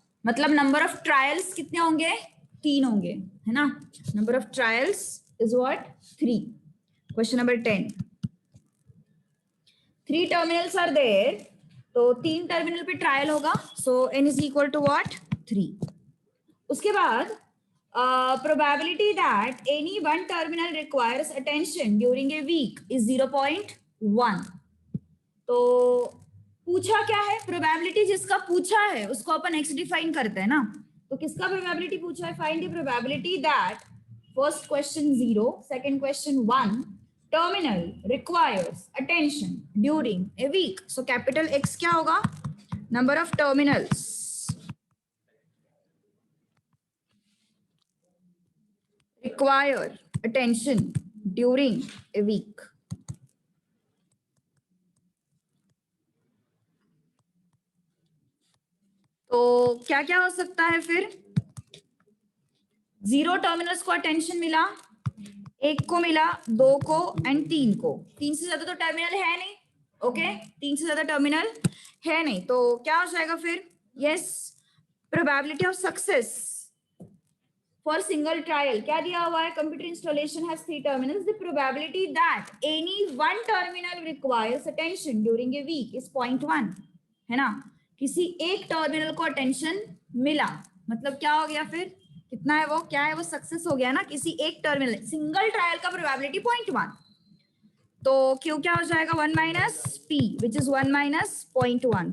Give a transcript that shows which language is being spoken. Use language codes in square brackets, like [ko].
[hi] मतलब number of trials कितने होंगे? 3 होंगे है ना. [en] Number of trials is what? 3. Question number 10. 3 terminals are there. [hi] तो 3 टर्मिनल पे ट्रायल होगा. [en] So n is equal to what? 3. [hi] उसके बाद [en] probability that any one terminal requires attention during a week is 0.1. [hi] तो पूछा क्या है? प्रोबेबिलिटी जिसका पूछा है उसको अपन x डिफाइन करते हैं ना. तो किसका प्रोबेबिलिटी पूछा है? [en] Find the probability that first question 0, second question 1 terminal requires attention during a week. So capital X [hi] क्या होगा? [en] Number of terminals require attention during a week. [hi] तो क्या क्या हो सकता है फिर? 0 टर्मिनल्स को अटेंशन मिला, 1 को मिला, 2 को एंड 3 को. 3 से ज्यादा तो टर्मिनल है नहीं. ओके 3 से ज्यादा टर्मिनल है नहीं. तो क्या हो जाएगा फिर? Yes, [en] probability of success for single trial [hi] क्या दिया हुआ है? [en] Computer installation has 3 terminals. The probability that any one terminal requires attention during a week is 0.1 [hi] है ना. किसी एक टर्मिनल को अटेंशन मिला मतलब क्या हो गया फिर? कितना है वो? क्या है वो? सक्सेस हो गया ना. किसी एक टर्मिनल सिंगल ट्रायल का प्रोबेबिलिटी 0.1. तो क्यों क्या हो जाएगा? [en] 1 minus p which is 1 minus 0.1.